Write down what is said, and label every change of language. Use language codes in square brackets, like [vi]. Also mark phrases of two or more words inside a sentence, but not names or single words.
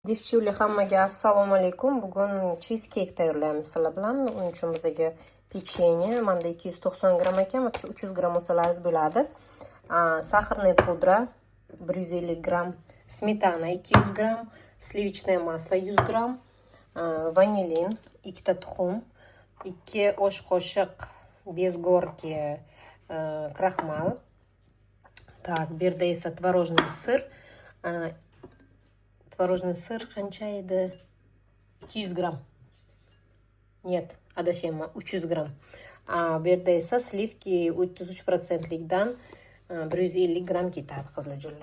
[uz] Devchivli hammaga assalomu alaykum. Bugun cheesecake tayyorlaymiz sizlar bilan. Uning uchun bizga pechenye, menda 290 gram ekan, 300 gram olsalaringiz bo'ladi. [ru] сахарный пудра 150 gram, smetana 200 gram, сливочное масло [uz] 100 gram, vanilin 2 ta tuxum, 2 osh qoshiq [ru] без горки [uz] kraxmal. [ru] Так, [uz] bu yerda esa [ru] творожный сыр. Творожный сыр [uz] qancha edi? 200 gram. Нет, adashayman, 300 gram. Bu yerda esa slivki 33%likdan 150 gram ketadi qizlarjonlar.